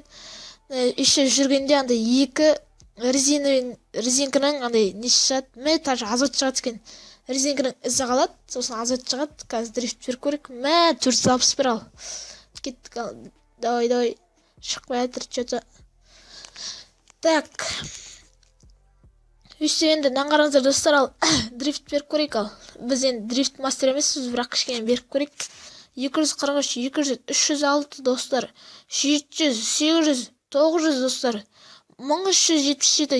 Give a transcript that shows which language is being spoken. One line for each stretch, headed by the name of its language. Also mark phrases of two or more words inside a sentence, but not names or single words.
Kazakh: Іші жүргенде андай екі резинканың андай несі шығады, даже азот шығады екен. Резинканың ізі қалады, сосын азот шығады. Қазір дрифт беріп көрейік. 461 ал. Кеттік ал. Давай. Шықпай жатыр
Russian: что-то. Так.
Kazakh: Өйстіп енді наңғарыңыздар достар, ал дрифт беріп көрейік ал. Біз енді дрифт мастер емеспіз, бірақ кішкене беріп көрейік. 243, 200, 306 достар. 700, 800, 900 достар. 1377.